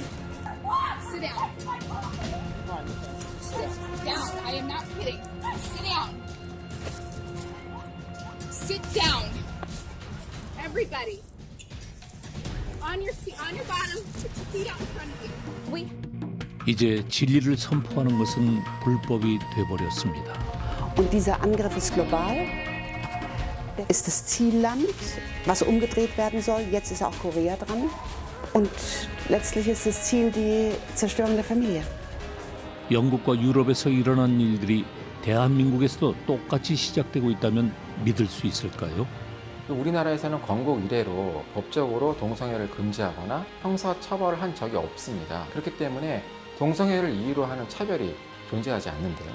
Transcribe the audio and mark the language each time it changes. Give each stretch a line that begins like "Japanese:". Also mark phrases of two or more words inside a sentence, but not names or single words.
English: Sit down. Sit down. I am not kidding. Sit down. Sit down. Everybody. On your seat, on your bottom. Put your feet out in front of you. We.
Korean: 이제 진리를 선포하는 것은 불법이 돼버렸습니다.
German: Und dieser Angriff ist global. Ist das Zielland, was umgedreht werden soll. Jetzt ist auch Korea dran. Und letztlich ist das Ziel die Zerstörung der Familie.
Korean: 영국과 유럽에서 일어난 일들이 대한민국에서도 똑같이 시작되고 있다면 믿을 수 있을까요? 우리나라에서는 건국 이래로 법적으로 동성애를 금지하거나 형사 처벌을 한 적이 없습니다. 그렇기 때문에 동성애를 이유로 하는 차별이 존재하지 않는데요.